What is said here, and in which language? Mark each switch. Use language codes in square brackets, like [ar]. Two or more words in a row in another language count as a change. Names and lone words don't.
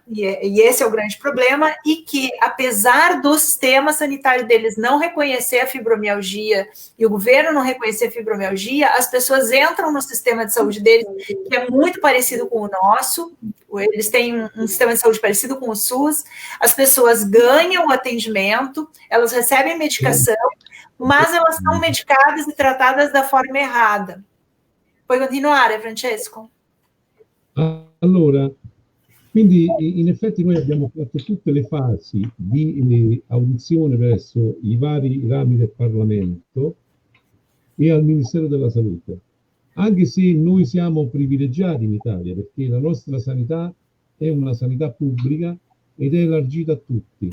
[pt] E esse é o grande problema, e que, apesar do sistema sanitário deles não reconhecer a fibromialgia e o governo não reconhecer a fibromialgia, as pessoas entram no sistema de saúde deles, que é muito parecido com o nosso, eles têm um sistema de saúde parecido com o SUS, as pessoas ganham o atendimento, elas recebem medicação, mas elas são medicadas e tratadas da forma errada. [it] Puoi continuare, Francesco? Allora, quindi in effetti noi abbiamo fatto tutte le fasi di audizione presso i vari rami del Parlamento e al Ministero della Salute, anche se noi siamo privilegiati in Italia perché la nostra sanità è una sanità pubblica ed è elargita a tutti.